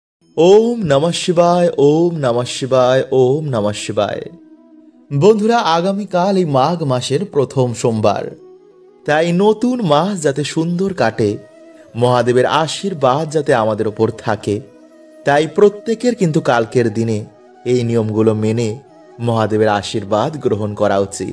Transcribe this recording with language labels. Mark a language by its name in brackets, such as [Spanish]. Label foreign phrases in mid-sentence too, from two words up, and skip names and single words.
[Sanskrit] ওম নমঃ শিবায়, ওম নমঃ শিবায়, ওম নমঃ শিবায়। [Bangla] বন্ধুরা, আগামীকাল এই মাঘ মাসের প্রথম সোমবার, তাই নতুন মাস যাতে সুন্দর কাটে, মহাদেবের আশীর্বাদ যাতে আমাদের ওপর থাকে, তাই প্রত্যেকের কিন্তু কালকের দিনে এই নিয়মগুলো মেনে মহাদেবের আশীর্বাদ গ্রহণ করা উচিত।